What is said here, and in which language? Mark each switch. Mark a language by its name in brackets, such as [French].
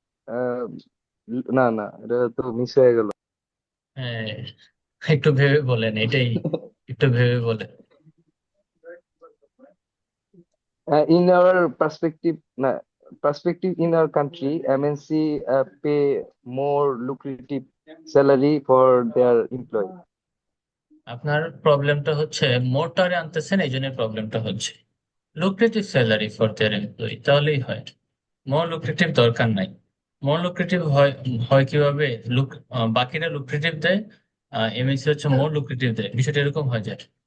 [Bangla] Uh, না না, এটা তো মিস হয়ে গেল। হ্যাঁ, একটু ভেবে বলেন, এটাই একটু ভেবে বলেন। [English] In our perspective, perspective in our country, MNC pay more lucrative salary for their employee. [Bangla] আপনার প্রবলেমটা হচ্ছে মোটারে আনতেছেন, এই জন্য প্রবলেমটা হচ্ছে। [English] lucrative salary for their employee, [Bangla] তাহলেই হয়। [English] more lucrative [Bangla] দরকার নাই। মোর লুক্রেটিভ হয় হয় কিভাবে, বাকিরা লুক্রেটিভ দেয়, এমএসসি হচ্ছে মোর লুক্রেটিভ দেয়, বিষয়টা এরকম হয়ে যায়।